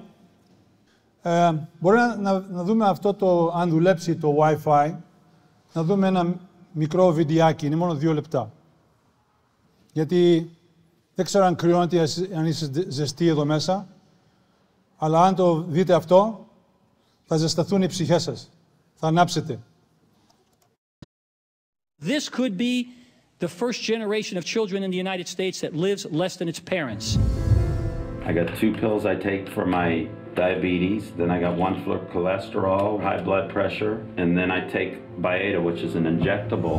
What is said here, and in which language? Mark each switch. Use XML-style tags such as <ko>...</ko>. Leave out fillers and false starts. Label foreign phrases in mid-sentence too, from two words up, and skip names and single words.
<el>Μπορεί να δούμε αυτό αν δουλέψει το Wi-Fi, να δούμε ένα μικρό βιντεάκι, είναι μόνο 2 λεπτά. Γιατί δεν ξέρω αν κρυώνεται, αν είσαι ζεστή εδώ μέσα, αλλά αν το δείτε αυτό, θα ζεσταθούν οι ψυχές σας. Θα ανάψετε.</el> <en>This could be the first generation of children in the United States that lives less than its parents. I got 2 pills I take for my diabetes, then I got 1 for cholesterol, high blood pressure, and then I take Byetta, which is an injectable.</en>